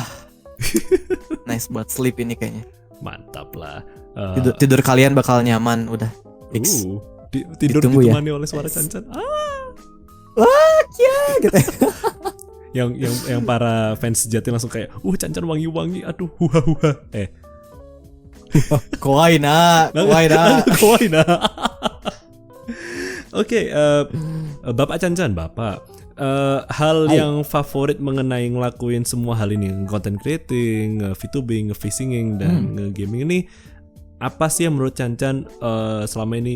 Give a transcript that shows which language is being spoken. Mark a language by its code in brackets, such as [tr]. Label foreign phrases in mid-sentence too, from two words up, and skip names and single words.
[id] Nice buat sleep ini kayaknya. Mantap lah. Tidur kalian bakal nyaman udah. Fix. Tidur Ditunggu ya. ditemani oleh suara Chan-Chan. Wah, ya gitu. yang para fans sejati langsung kayak, Chan-Chan wangi-wangi, aduh, huha. [ja] Kawaii na. Kawaii na. [id] Oke, Bapak Chan-Chan, Bapak. Hal yang favorit mengenai ngelakuin semua hal ini, [en] content creating, [id] VTubing, nge-phishinging dan nge-gaming ini, apa sih yang menurut Chan-Chan selama ini?